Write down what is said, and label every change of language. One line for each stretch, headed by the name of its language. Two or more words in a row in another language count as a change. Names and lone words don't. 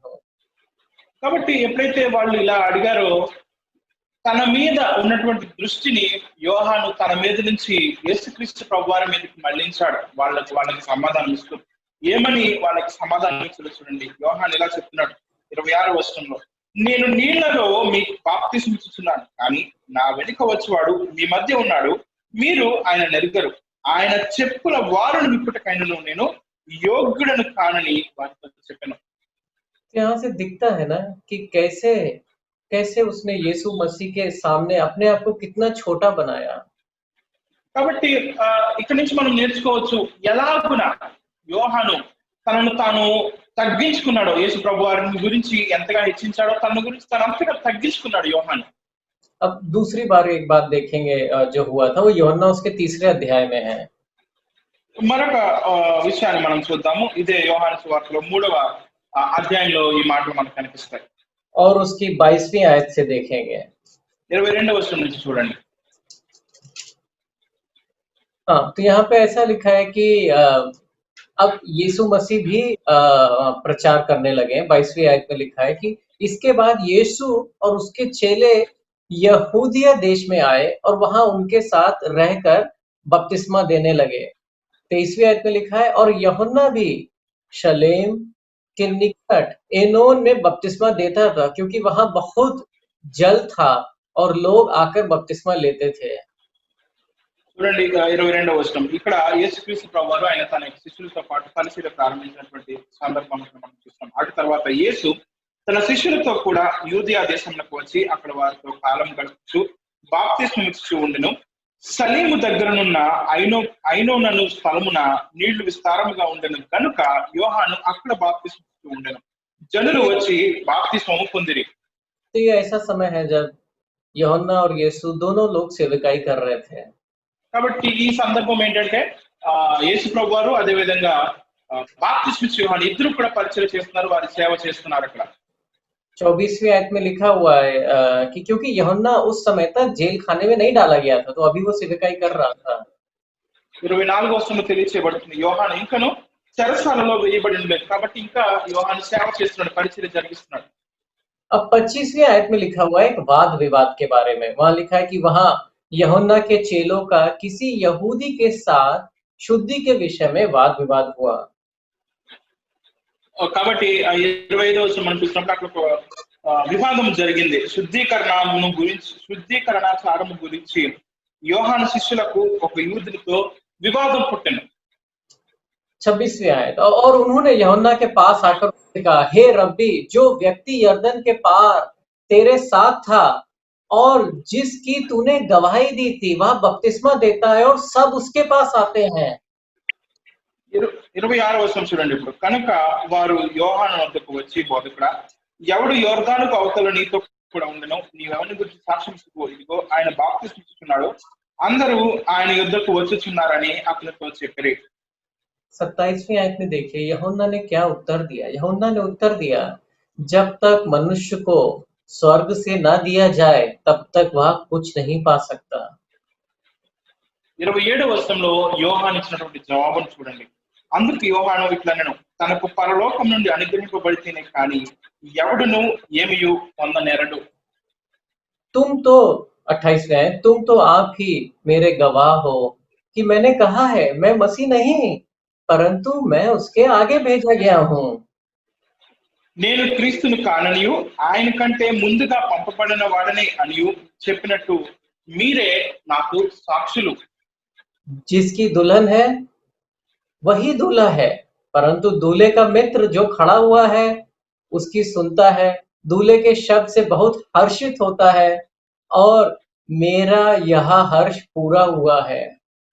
Telugu: కాబట్టి ఎప్పుడైతే వాళ్ళు ఇలా అడిగారో తన మీద ఉన్నటువంటి దృష్టిని యోహాను తన మీద నుంచి యేసుక్రీస్తు ప్రభువారి మీదకి మళ్లించాడు. వాళ్ళకి సమాధానం ఇస్తూ ఏమని వాళ్ళకి సమాధానం ఇస్తాడో చూడండి. యోహాను ఇలా చెప్తున్నాడు 26వ వచనంలో, నేను నీళ్లలో మీకు బాప్తిస్మ ఇచ్చుచున్నాను, కానీ నా వెనుక వచ్చేవాడు మీ మధ్య ఉన్నాడు, మీరు ఆయన నెరుగరు, ఆయన చెప్పుల వారును విప్పుటకైనను నేను యోగ్యుడను కానని వారితో చెప్పాను.
Hindi: यहाँ से दिखता है ना कि कैसे कैसे उसने यीशु मसीह के सामने अपने आप को कितना छोटा बनाया।
Telugu: కాబట్టి ఇక్కడి నుంచి మనం నేర్చుకోవచ్చు ఎలాగున యోహాను తనను తాను తగ్గించుకున్నాడో, యేసు ప్రభు వారిని గురించి ఎంతగా హెచ్చించాడో తన గురించి తను అంతగా తగ్గించుకున్నాడు యోహాను.
Hindi: अब दूसरी बार एक बात देखेंगे जो हुआ था वो यूहन्ना उसके 3रे अध्याय में है।
Telugu: మరొక విషయాన్ని మనం చూద్దాము. ఇదే యోహాను సువార్తలో 3వ అధ్యాయంలో ఈ మాటలు మనకు కనిపిస్తాయి.
Hindi: और उसकी 22वीं आयत से देखेंगे।
Telugu: 22వ వచనం నుంచి చూడండి.
Hindi: हाँ, तो यहाँ पे ऐसा लिखा है कि अब यीशु मसीह भी प्रचार करने लगे हैं। 22वीं आयत में लिखा है कि इसके बाद यीशु और उसके चेले यहूदिया देश में आए और वहां उनके साथ रहकर बपतिस्मा देने लगे। 23वीं आयत में लिखा है और यूहन्ना भी शलेम के निकट एनोन में बपतिस्मा देता था, क्योंकि वहां बहुत जल था और लोग आकर बपतिस्मा लेते थे।
Telugu: చూడండి 22వ వచనం. ఇక్కడ యేసుక్రీస్తు ప్రభువారు ఆయన తన శిష్యులతో పాటు పరిచర్య ప్రారంభించినటువంటి సందర్భం మనం చూస్తాం. అటు తర్వాత యేసు తన శిష్యులతో కూడా యూదియా దేశంలోకి వచ్చి అక్కడ వారితో కాలం గడుపుచు బాప్తిస్మం ఇచ్చుచూ ఉండెను. సలీము దగ్గరనున్న ఐనోనను స్థలమున నీళ్లు విస్తారముగా ఉండెను కనుక యోహాను అక్కడ బాప్తిస్మం ఇచ్చుచూ ఉండెను. జనులు వచ్చి బాప్తిస్మము పొందిరి.
Hindi: तो ये ऐसा समय है जब यूहन्ना और यीशु दोनों लोग सेवकाई कर रहे थे।
Telugu: కాబట్టి ఈ సందర్భం ఏంటంటే యేసు ప్రభు వారు అదే విధంగా బాప్తిస్మ ఇచ్చే యోహాను ఇద్దరు కూడా పరిచయం చేస్తున్నారు, వారి సేవ చేస్తున్నారు అక్కడ.
Hindi: 24वीं आयत में लिखा हुआ है कि क्योंकि यूहन्ना उस समय तक जेल खाने में नहीं डाला गया था, तो अभी वो सेवकाई कर रहा था।
Telugu: 24వ వచనంలో తెలియచేయబడుతుంది యోహాను ఇంకను చెరసాలలో వేయబడి ఉండలేదు, కాబట్టి ఇంకా యోహాను సేవ చేస్తున్నాడు, పరిచర్య జరిగిస్తున్నాడు.
Hindi: अब 25वीं आयत में लिखा हुआ है एक वाद विवाद के बारे में। वहां लिखा है कि वहां यूहन्ना के चेलों का किसी यहूदी के साथ शुद्धि के विषय में वाद विवाद हुआ।
Telugu: కాబట్టి 25వ వచనం మనం చూసినప్పుడు అక్కడ వివాదం జరిగింది. శుద్ధీకరణాచారము గురించి యోహాను శిష్యులకు ఒక యూదునితో వివాదం పుట్టింది.
Hindi: 26वीं आयत और उन्होंने यूहन्ना के पास आकर कहा, हे रब्बी, जो व्यक्ति यरदन के पार तेरे साथ था और जिसकी तूने गवाही दी थी वह बपतिस्मा देता है और सब उसके पास आते हैं।
Telugu: 26వ వచనం చూడండి. ఇప్పుడు కనుక వారు యోహాను వద్దకు వచ్చి, బోధకుడా, ఎవడు యోర్దానుకు అవతల నీతో కూడా ఉండను, నీవెవరిని గురించి సాక్ష్యం ఇచ్చుకో, ఇదిగో ఆయన బాప్తిస్మం ఇచ్చుచున్నాడు, అందరూ ఆయన యుద్ధకు వచ్చుచున్నారని అతనితో చెప్పిరి.
Hindi: 27वीं आयत में देखिए यूहन्ना ने क्या उत्तर दिया। यूहन्ना ने उत्तर दिया, जब तक मनुष्य को स्वर्ग से न दिया जाए तब तक वह कुछ नहीं पा सकता।
Telugu: 27వ వచనంలో యోహాను ఇచ్చినటువంటి జవాబును చూడండి. అందుకు యోహాను ఇట్లనెను, తనకు పరలోకం నుండి అనుగ్రహింపబడితేనే కానీ ఎవడును ఏమియు పొందనేరడు.
Hindi: तुम तो 28वें आयत, तुम तो आप ही मेरे गवाह हो कि मैंने कहा है मैं मसीह नहीं परंतु मैं उसके आगे भेजा गया हूँ।
Telugu: నేను క్రీస్తును కాననియు ఆయన కంటే ముందుగా పంపబడిన వాడని అనియు చెప్పినట్టు మీరే నాకు సాక్షులు.
Hindi: जिसकी दुल्हन है वही दूल्हा है, परंतु दूल्हे का मित्र जो खड़ा हुआ है उसकी सुनता है, दूल्हे के शब्द से बहुत हर्षित होता है और मेरा यह हर्ष पूरा हुआ है।